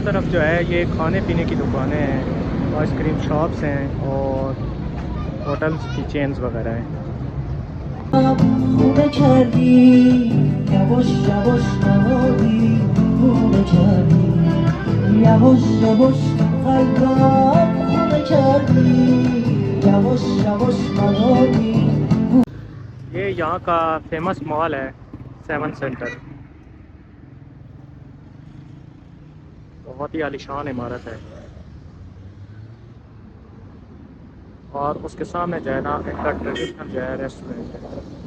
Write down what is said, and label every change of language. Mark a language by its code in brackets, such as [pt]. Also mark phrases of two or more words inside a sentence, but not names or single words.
[hi] तरफ जो है ये खाने पीने की दुकानें हैं, आइसक्रीम शॉप्स हैं और होटल्स की चेन्स वगैरह हैं। [it] Come cerchi, [tr] yavaş melodi, [it] come cerchi, [tr] yavaş kalbim, [it] come cerchi, [tr] yavaş melodi. [hi] ये यहाँ का फेमस मॉल है, सेवन सेंटर। बहुत ही आलीशान इमारत है और उसके सामने जो है ना एक ट्रेडिशनल जो है रेस्टोरेंट है।